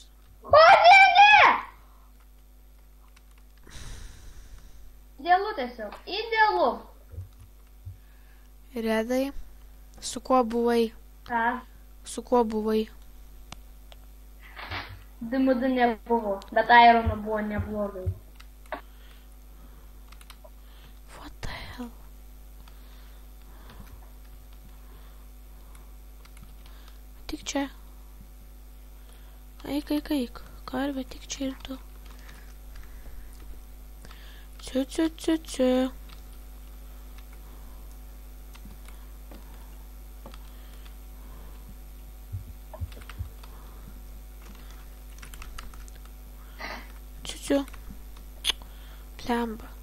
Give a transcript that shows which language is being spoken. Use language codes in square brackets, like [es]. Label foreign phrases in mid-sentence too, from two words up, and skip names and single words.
[lt] O, ne! Idealu tiesiog. Idealu. Redai, su kuo buvai? Ką? Su kuo buvai? Dimudu nebuvo, bet Irono buvo neblogai. [en] What the hell? [lt] Tik čia. Eik. Karvė, tik čia ir tu. Ciu. Blemba.